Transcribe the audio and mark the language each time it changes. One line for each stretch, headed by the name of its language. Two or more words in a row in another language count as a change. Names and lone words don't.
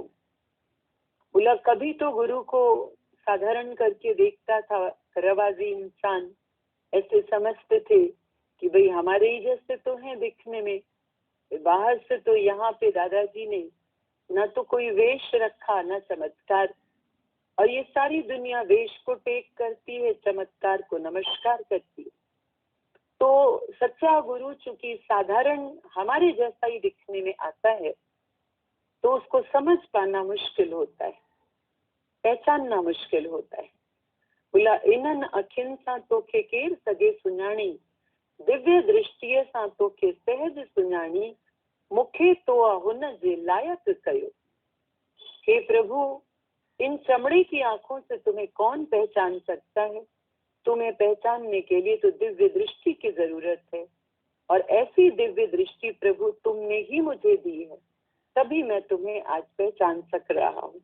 Hindi: बोला कभी तो गुरु को साधारण करके देखता था, रवाजी इंसान, ऐसे समझते थे कि भाई हमारे ही जैसे तो हैं दिखने में, बाहर से तो यहाँ पे दादाजी ने न तो कोई वेश रखा न चमत्कार, और ये सारी दुनिया वेश को टेक करती है, चमत्कार को नमस्कार करती है। तो सच्चा गुरु चूंकि साधारण हमारे जैसा ही दिखने में आता है, तो उसको समझ पाना मुश्किल होता है, पहचानना मुश्किल होता है।
Sindhi: बोला इनन अखिन सा तोखे केर सगे सुञाणी, दिव्य दृष्टि सा तोखे सहज सुञाणी, मुखे तो हुन जे लायक कयो।
Hindi: हे प्रभु, इन चमड़े की आंखों से तुम्हें कौन पहचान सकता है? तुम्हें पहचानने के लिए तो दिव्य दृष्टि की जरूरत है, और ऐसी दिव्य दृष्टि प्रभु तुमने ही मुझे दी है, तभी मैं तुम्हें आज पहचान सक रहा हूँ।